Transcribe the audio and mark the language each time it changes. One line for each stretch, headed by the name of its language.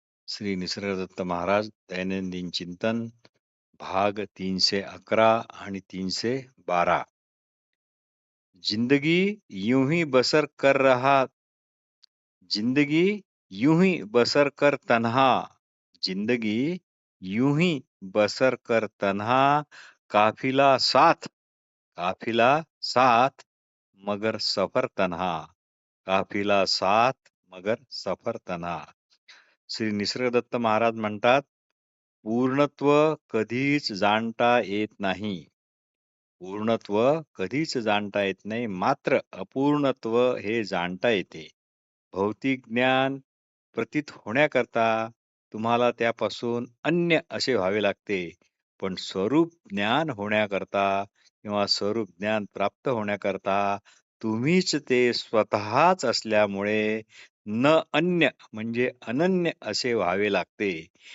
Marathi: श्री निसर्गदत्त महाराज दैनंदिन चिंतन भाग 311 आणि 312.
Hindi: जिंदगी यूं ही बसर कर रहा जिंदगी यूं ही बसर कर तन्हा जिंदगी यूं ही बसर कर तन्हा काफिला साथ काफिला साथ मगर सफर तन्हा काफिला साथ मगर सफर तन्हा.
Marathi: श्री निसर्गदत्त महाराज म्हणतात, पूर्णत्व कधीच जाणता येत नाही. पूर्णत्व कधीच जाणता येत नाही, मात्र अपूर्णत्व हे जाणता येते. भौतिक ज्ञान प्रतीत होण्याकरता तुम्हाला त्यापासून अन्य असे व्हावे लागते, पण स्वरूप ज्ञान होण्याकरता किंवा स्वरूप ज्ञान प्राप्त होण्याकरता तुम्हीच ते स्वतःच असल्यामुळे न अन्य म्हणजे अनन्य असे व्हावे लागते.